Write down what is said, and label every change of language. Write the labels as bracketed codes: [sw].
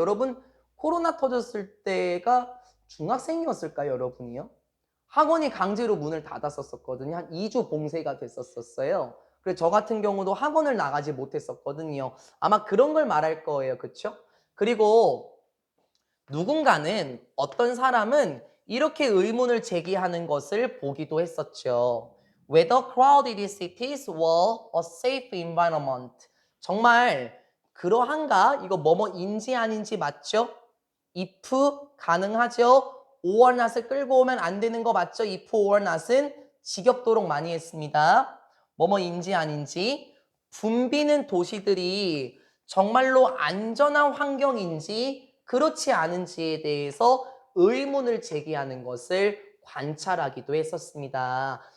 [ko] 여러분 코로나 터졌을 때가 중학생이었을까요, 여러분이요? 학원이 강제로 문을 닫았었거든요. 한 2주 봉쇄가 됐었어요. 그래서 저 같은 경우도 학원을 나가지 못했었거든요. 아마 그런 걸 말할 거예요. 그쵸? 그리고 누군가는 어떤 사람은 이렇게 의문을 제기하는 것을 보기도 했었죠. [en] Whether crowded cities were a safe environment. [ko] 정말 그러한가? 이거 뭐뭐인지 아닌지 맞죠? if 가능하죠? or not을 끌고 오면 안 되는 거 맞죠? if or not은 지겹도록 많이 했습니다. 뭐뭐인지 아닌지. 붐비는 도시들이 정말로 안전한 환경인지 그렇지 않은지에 대해서 의문을 제기하는 것을 관찰하기도 했었습니다.